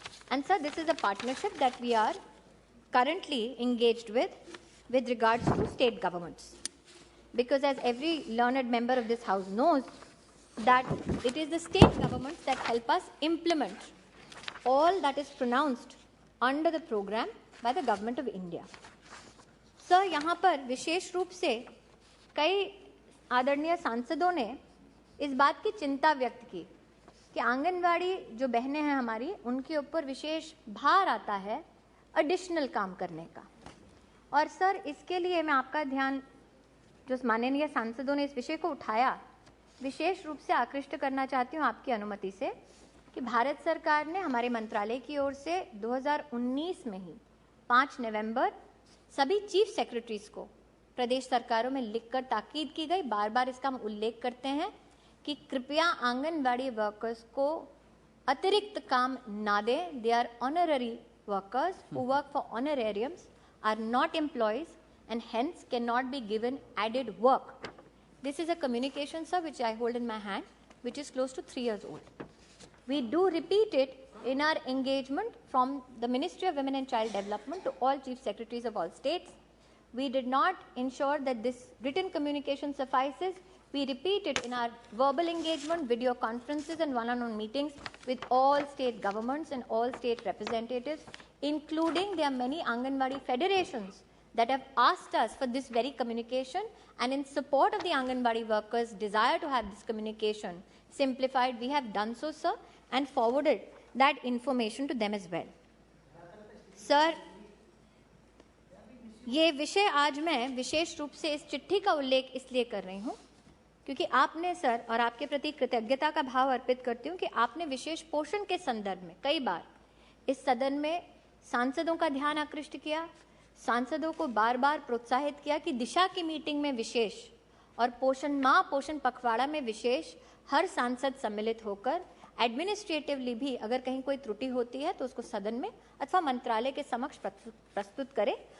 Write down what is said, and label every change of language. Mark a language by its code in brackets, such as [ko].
[en] And sir, this is a partnership that we are currently engaged with regards to state governments. Because as every learned member of this House knows, that it is the state governments that help us implement all that is pronounced under the program by the Government of India. [hi] Sir, यहाँ पर विशेष रूप से कई आदरणीय सांसदों ने इस बात की चिंता व्यक्त की कि आंगनवाड़ी जो बहनें हैं हमारी, उनके ऊपर विशेष भार आता है एडिशनल काम करने का। और सर, इसके लिए मैं आपका ध्यान, जो माननीय सांसदों ने इस विषय को उठाया, विशेष रूप से आकृष्ट करना चाहती हूँ आपकी अनुमति से कि भारत सरकार ने हमारे मंत्रालय की ओर से 2019 में ही 5 नवंबर सभी चीफ सेक्रेटरीज को प्रदेश सरकारों में लिखकर ताकीद की गई, बार बार इसका हम उल्लेख करते हैं कि कृपया आंगनवाड़ी वर्कर्स को अतिरिक्त काम ना दें। [en] They are honorary workers who work for honorariums, are not employees and hence cannot be given added work. This is a communication, sir, which I hold in my hand, which is close to 3 years old. We do repeat it in our engagement from the Ministry of Women and Child Development to all chief secretaries of all states. We did not ensure that this written communication suffices. We repeat it in our verbal engagement, video conferences and one-on-one meetings with all state governments and all state representatives, including there are many Anganwadi federations that have asked us for this very communication, and in support of the Anganwadi workers' desire to have this communication simplified, we have done so, sir, and forwarded that information to them as well. [hi] Sir, ये विषय आज मैं विशेष रूप से इस चिट्ठी का उल्लेख इसलिए कर रही हूँ क्योंकि आपने, सर, और आपके प्रति कृतज्ञता का भाव अर्पित करती हूँ कि आपने विशेष पोषण के संदर्भ में कई बार इस सदन में सांसदों का ध्यान आकृष्ट किया, सांसदों को बार बार प्रोत्साहित किया कि दिशा की मीटिंग में विशेष और पोषण माह पोषण पखवाड़ा में विशेष हर सांसद सम्मिलित होकर एडमिनिस्ट्रेटिवली भी अगर कहीं कोई त्रुटि होती है तो उसको सदन में अथवा मंत्रालय के समक्ष प्रस्तुत करे।